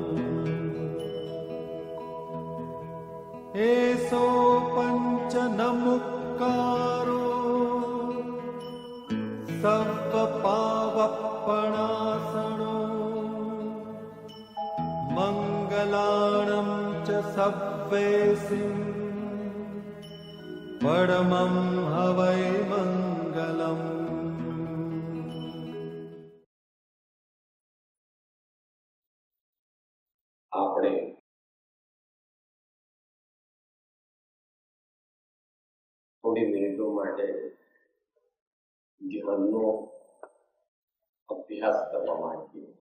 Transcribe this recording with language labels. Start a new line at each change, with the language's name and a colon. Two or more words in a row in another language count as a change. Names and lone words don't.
Prakrit languages: एसो पंच नमुक्कारो सव्वपावप्पणासनो मंगलाणं च सव्वेसिं परमं हवै मंगलम्।
Gujarati: આપણે થોડી મિનિટો માટે ધ્યાનનો અભ્યાસ કરવા માંગીએ.